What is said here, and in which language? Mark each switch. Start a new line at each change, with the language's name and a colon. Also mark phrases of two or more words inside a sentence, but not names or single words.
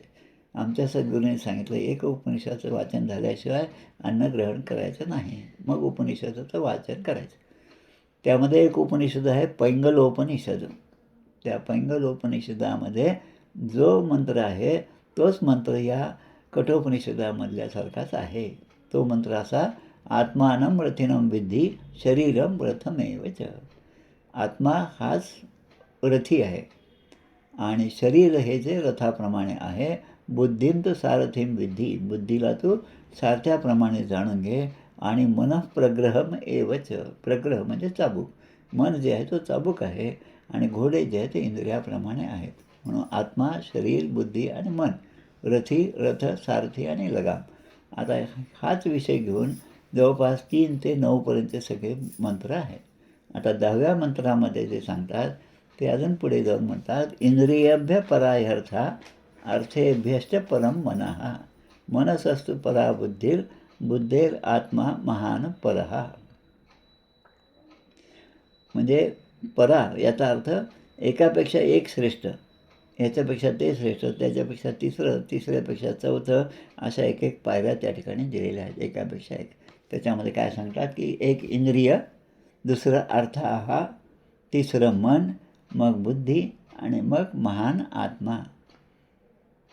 Marathi: आमच्या सद्गुरूंनी सांगितलं एक उपनिषदाचं वाचन झाल्याशिवाय अन्न ग्रहण करायचं नाही, मग उपनिषदाचं वाचन करायचं. त्यामध्ये एक उपनिषद आहे पैंगलोपनिषद. त्या पैंगलोपनिषदामध्ये जो मंत्र आहे तोच मंत्र या कठोपनिषदामधल्यासारखाच आहे. तो मंत्र असा,
Sanskrit: आत्मानं रथिनं विद्धी शरीरम रथमेवच.
Marathi: आत्मा हाच रथी आहे आणि शरीर हे जे रथाप्रमाणे आहे.
Sanskrit: बुद्धीम तो सारथीम विद्धी,
Marathi: बुद्धीला तू सारथ्याप्रमाणे जाणून घे. आणि
Sanskrit: मनःप्रग्रहम एवच,
Marathi: प्रग्रह म्हणजे चाबूक, मन जे आहे तो चाबूक आहे आणि घोडे जे आहे ते इंद्रियाप्रमाणे आहेत. म्हणून आत्मा, शरीर, बुद्धी आणि मन, रथी, रथ, सारथी आणि लगाम. आता हाच विषय घेऊन जवळपास 3 ते 9पर्यंतचे सगळे मंत्र आहेत. आता 10व्या मंत्रामध्ये जे सांगतात ते अजून पुढे जाऊन म्हणतात,
Sanskrit: इंद्रियभ्य पराह्यर्था अर्थेभ्यश्च परम मनः, मनसस्तु परा बुद्धिर बुद्धेर आत्मा महान परहा.
Marathi: म्हणजे परा याचा अर्थ एकापेक्षा एक श्रेष्ठ, याच्यापेक्षा ते श्रेष्ठ, त्याच्यापेक्षा तिसऱ्यापेक्षा चौथं, अशा एक एक पायऱ्या त्या ठिकाणी दिलेल्या आहेत, एकापेक्षा एक. त्याच्यामध्ये काय सांगतात की एक इंद्रिय, दुसरं अर्थाहा, तिसरं मन, मग बुद्धी आणि मग महान आत्मा.